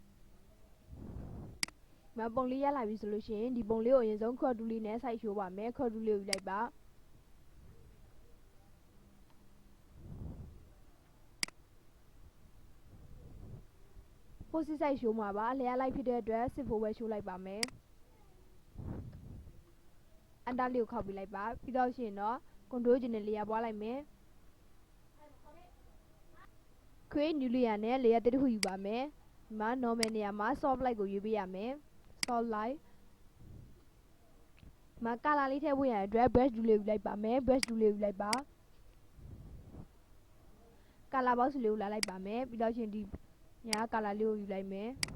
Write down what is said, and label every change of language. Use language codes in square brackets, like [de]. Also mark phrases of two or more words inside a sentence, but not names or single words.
[my] မပုံလေးရလာပြီဆိုလို့ရှိရင်ဒီပုံလေးကိုအရင်ဆုံး [en] crop tool [my] လေးနဲ့ size ရှိုးပါမယ် [en] crop tool [my] လေးကိုယူလိုက်ပါPost size ရှိုးမှာပါအလျားလိုက်ဖြစ်တဲ့အတွက်စစ်ဖို့ပဲရှိုးလိုက်ပါမယ် Enter လေးကိုခောက်ပြလိုက်ပါပြီးတော့ရှင်တော့ control ကျင်နဲ့လေယာပွားလိုက်မယ် [en] create new layer [my] နဲ့ layer တစ်ခုယူပါမယ်ဒီမှာ normal နေရာမှာ [en] soft light [my] ကိုရွေးပေးရမယ် [en] soft light [my] ဒီမှာ color လေးထည့်ဖို့ရတဲ့အတွက် [en] brush tool [my] လေးယူလိုက်ပါမယ် [en] brush tool [my] လေးယူလိုက်ပါ [en] color box [my] လေးကိုလာလိုက်ပါမယ်ပြီးတော့ရှင်ဒီညာ color လေးကိုယူလိုက်မယ်